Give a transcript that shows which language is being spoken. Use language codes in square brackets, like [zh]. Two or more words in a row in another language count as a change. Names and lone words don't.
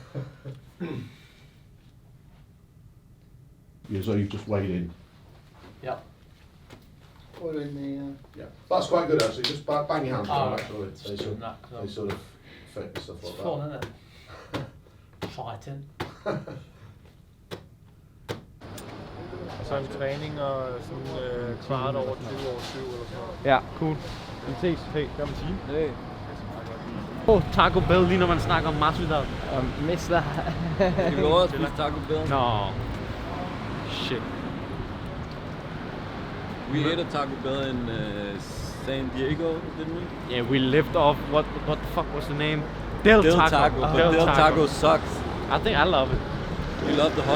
[en] Yeah, so you've just weighed in. Yep. Put in the. Yeah, that's quite good actually. Just bang your hands Oh, down right. actually. They sort of fit and stuff like It's that. fun, isn't it? Fighting. [da] Så en træning og sådan kvart over 20 over 7 eller sådan noget. Ja, cool. Vi ses. Hey. Gør man sige? Hey. Oh, Taco Bell, lige når man snakker om Masvidal. Mister. Skal vi over og spise Taco Bell? [en] No. Shit. We ate a Taco Bell in San Diego, didn't we? Yeah, we lived off, what the fuck was the name? Del Taco. But Del Taco sucks. I think I love it. We love the hot